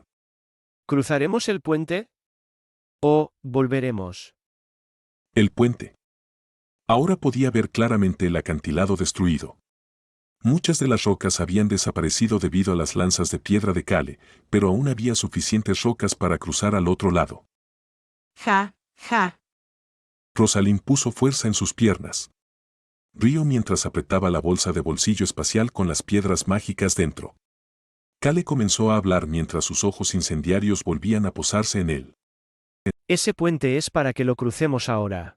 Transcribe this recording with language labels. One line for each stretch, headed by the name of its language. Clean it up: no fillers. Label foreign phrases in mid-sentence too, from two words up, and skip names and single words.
Spanish: ¿Cruzaremos el puente? ¿O volveremos? El puente. Ahora podía ver claramente el acantilado destruido. Muchas de las rocas habían desaparecido debido a las lanzas de piedra de Kale, pero aún había suficientes rocas para cruzar al otro lado. Ja, ja. Rosalind puso fuerza en sus piernas. Rió mientras apretaba la bolsa de bolsillo espacial con las piedras mágicas dentro. Kale comenzó a hablar mientras sus ojos incendiarios volvían a posarse en él. Ese puente es para que lo crucemos ahora.